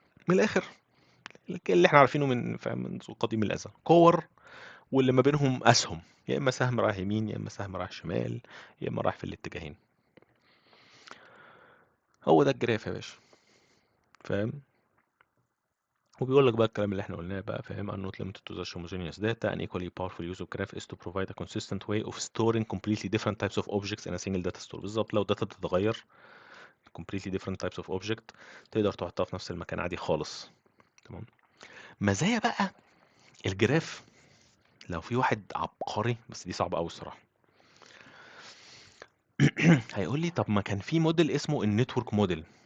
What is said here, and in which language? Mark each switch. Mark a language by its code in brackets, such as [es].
[ar] من الاخر اللي احنا عارفينه من، فاهم، منذ قديم الازل، كور واللي ما بينهم اسهم، يا اما سهم رايح يمين يا اما سهم رايح شمال يا اما رايح في الاتجاهين. هو ده الجراف يا باشا، فاهم؟ وبيقول لك بقى الكلام اللي احنا قلناه بقى، فاهم؟ [en] are not limited to the homogeneous data. An equally powerful use of graph is to provide a consistent way of storing completely different types of objects in a single data store. [ar] بالظبط، لو داتا بتتغير [en] completely different types of object [ar] تقدر تحطها في نفس المكان عادي خالص. تمام. مزايا بقى الجراف، لو في واحد عبقري، بس دي صعبة قوي الصراحة، هيقول لي طب ما كان في موديل اسمه النتورك موديل.